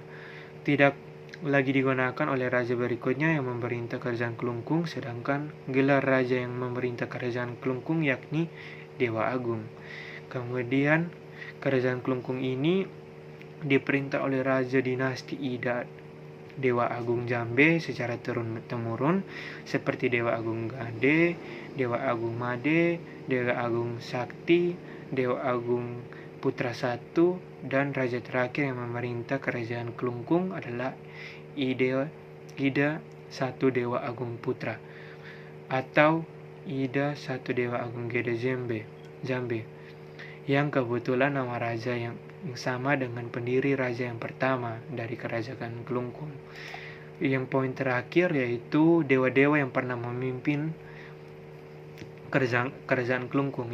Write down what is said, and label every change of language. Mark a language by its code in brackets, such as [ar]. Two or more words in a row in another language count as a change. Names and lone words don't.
[id] Tidak lagi digunakan oleh raja berikutnya yang memerintah kerajaan Kelungkung, sedangkan gelar raja yang memerintah kerajaan Kelungkung yakni Dewa Agung. Kemudian kerajaan Kelungkung ini diperintah oleh raja dinasti Ida Dewa Agung Jambe secara turun-temurun seperti Dewa Agung Gade, Dewa Agung Made, Dewa Agung Sakti, Dewa Agung Putra I, dan raja terakhir yang memerintah kerajaan Kelungkung adalah Ida I Dewa Agung Putra atau Ida I Dewa Agung Gede Jambe, yang kebetulan nama raja yang sama dengan pendiri raja yang pertama dari kerajaan Kelungkung. Yang poin terakhir yaitu dewa-dewa yang pernah memimpin kerajaan Kelungkung.